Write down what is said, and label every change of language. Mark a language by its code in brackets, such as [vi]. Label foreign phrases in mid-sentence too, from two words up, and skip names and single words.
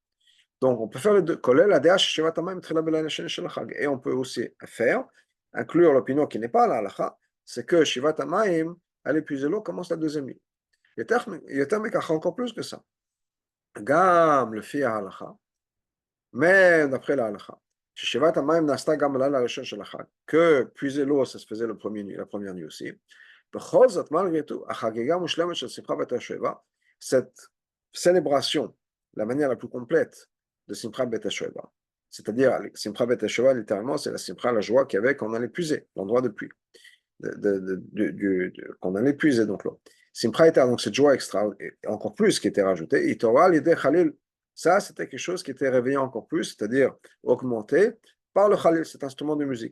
[fr] Donc, on peut faire les deux. Et on peut aussi faire, inclure l'opinion qui n'est pas la halakha, c'est que [he] שאיבת המים, [fr] à l'épuiser l'eau, commence la deuxième nuit. Il y a encore plus que ça. [he] גם, לפי הלכה, [fr] mais d'après la halakha. [he] שאיבת המים נעשתה גם לראשון של חג, [fr] que puiser l'eau, ça se faisait la première nuit aussi. [he] בכל זאת, [fr] malgré tout, [he] החגיגה מושלמת של שמחה בית השואבה, [fr] cette célébration, la manière la plus complète de [he] שמחת בית השואבה, [fr] c'est-à-dire [he] שמחת בית השואבה, [fr] littéralement, c'est la Simcha, la joie qu'il y avait quand on allait puiser, l'endroit de pluie, quand on allait puiser donc l'eau. Simcha était donc cette joie extra, et encore plus qui était rajoutée, Itorah l'idée Khalil, ça c'était quelque chose qui était réveillé encore plus, c'est-à-dire augmenté par le Khalil, cet instrument de musique.